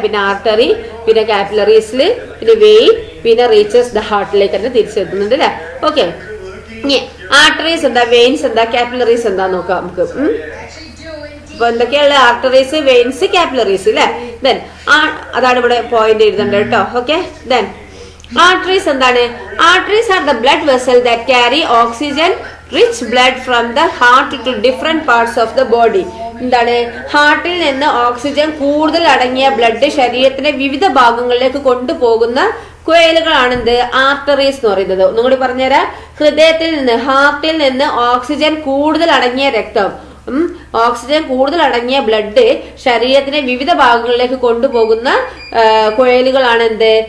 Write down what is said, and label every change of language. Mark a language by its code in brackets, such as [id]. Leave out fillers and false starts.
[ml] പിന്നെ ആർട്ടറി, പിന്നെ കാപ്പിലറീസിൽ, പിന്നെ വെയിൻ, പിന്നെ റീച്ചസ് ദ ഹാർട്ടിലേക്ക് തന്നെ തിരിച്ചെത്തുന്നുണ്ട് അല്ലെ. ഓക്കെ, ഇനി ആർട്ടറീസ് എന്താ, വെയിൻസ് എന്താ, കാപ്പിലറീസ് എന്താ നോക്കാം നമുക്ക്. അപ്പൊ എന്തൊക്കെയുള്ള? ആർട്ടറീസ്, വെയിൻസ്, കാപ്പിലറീസ് അല്ലെ. ദെൻ അതാണ് ഇവിടെ പോയിന്റ് എഴുതേണ്ടത് കേട്ടോ. ഓക്കെ, ദെൻ arteries എന്താണ്? [en] arteries are the blood vessel that carry oxygen rich blood from the heart to different parts of the body. [ml] എന്താണ്? ഹാർട്ടിൽ നിന്ന് ഓക്സിജൻ കൂടുതൽ അടങ്ങിയ ബ്ലഡ് ശരീരത്തിന്റെ വിവിധ ഭാഗങ്ങളിലേക്ക് കൊണ്ടുപോകുന്ന കുഴലുകളാണ് എന്ത്? ആർട്ടറീസ് എന്ന് പറയുന്നത്. ഒന്നുകൂടി പറഞ്ഞുതരാം. ഹൃദയത്തിൽ നിന്ന്, ഹാർട്ടിൽ നിന്ന് ഓക്സിജൻ കൂടുതൽ അടങ്ങിയ രക്തം, ഓക്സിജൻ കൂടുതൽ അടങ്ങിയ ബ്ലഡ് ശരീരത്തിന്റെ വിവിധ ഭാഗങ്ങളിലേക്ക് കൊണ്ടുപോകുന്ന കുഴലുകളാണ് എന്ത്?